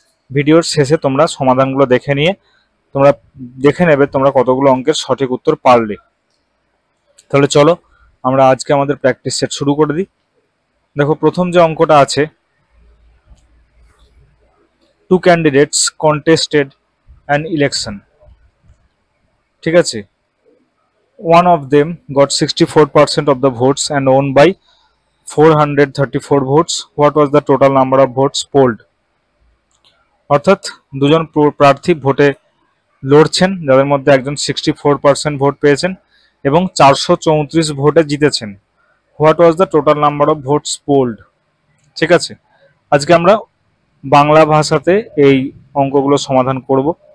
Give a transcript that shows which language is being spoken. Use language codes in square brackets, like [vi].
[bn] ভিডিওর শেষে তোমরা সমাধানগুলো দেখে নিয়ে তোমরা দেখে নেবে তোমরা কতগুলো অঙ্কের সঠিক উত্তর পারলে। তাহলে চলো আমরা আজকে আমাদের প্র্যাকটিস সেট শুরু করে দিই। দেখো, প্রথম যে অঙ্কটা আছে, [en] Two candidates contested an election. [bn] ঠিক আছে, [en] one of them got 64% of the votes and won by 434 votes. What was the total number of votes polled? [bn] অর্থাৎ দুজন প্রার্থী ভোটে লড়ছেন, যাদের মধ্যে একজন 64% ভোট পেয়েছেন এবং 434 ভোটে জিতেছেন। [en] What was the total number of votes polled? [bn] ঠিক আছে, আজকে আমরা বাংলা ভাষাতে এই অঙ্কগুলো সমাধান করব।